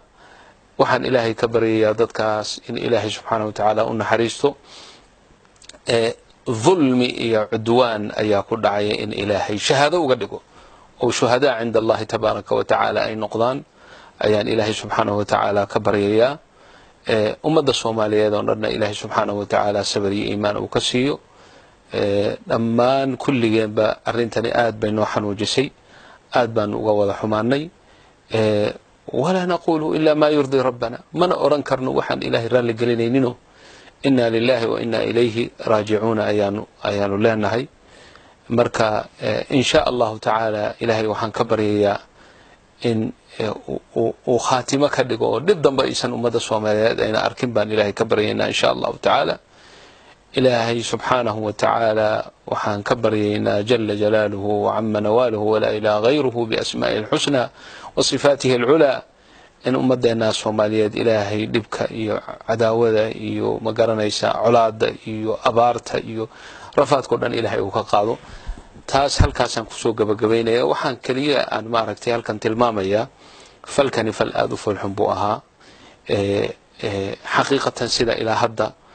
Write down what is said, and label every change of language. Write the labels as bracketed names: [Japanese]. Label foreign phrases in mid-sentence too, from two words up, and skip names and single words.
[Somali] waxaan ilaahay ka baryayaa dadkaas in ilaahay [Arabic] سبحانه وتعالى [Somali] u naxariisto ظلم iyo cudwaan ayaa ku dhacay in ilaahay shahaado uga dhigo oo [Arabic] شهداء عند الله تبارك وتعالى [Somali] ay noqdaan ayaan ilaahay [Arabic] سبحانه وتعالى [Somali] ka baryayaa ummadda Soomaaliyeed oo dhan ilaahay [Arabic] سبحانه وتعالى [Somali] sabir iyo iimaan uu ka siiyo. dhammaan kulligeenba arrintani aad bay noo xanuujisay aad baan uga wada xumaanay [Arabic] ولا نقول إلا ما يرضي ربنا [Somali] mana oran karno waxaan ilaahay raali gelinayno [Arabic] إنا لله وإنا إليه راجعون [Somali] ayaanu leenahay. marka [Arabic] إن شاء الله تعالى [Somali] ilaahay waxaan ka baryayaa in uu khaatimo ka dhigo oo dib dambe aysan ummadda Soomaaliyeed ayna arkin baan ilaahay ka baryaynaa [Arabic] إن شاء الله تعالى. [Somali] ilaahay [Arabic] سبحانه وتعالى [Somali] waxaan ka baryaynaa [Arabic] جل جلاله وعم نواله ولا إله غيره بأسمائه الحسنى وصفاته العلى [Somali] in ummaddeena Soomaaliyeed ilaahay dhibka iyo cadaawada iyo magaranaysa colaada iyo abaarta iyo rafaadka dhan ilaahay uu ka qaado. taas halkaasaan ku soo gabagabeynaya waxaan kaliya aan maaragtay halkan tilmaamaya falkani fal aad u fulxun buu ahaa xaqiiqatan sida ilaa hadda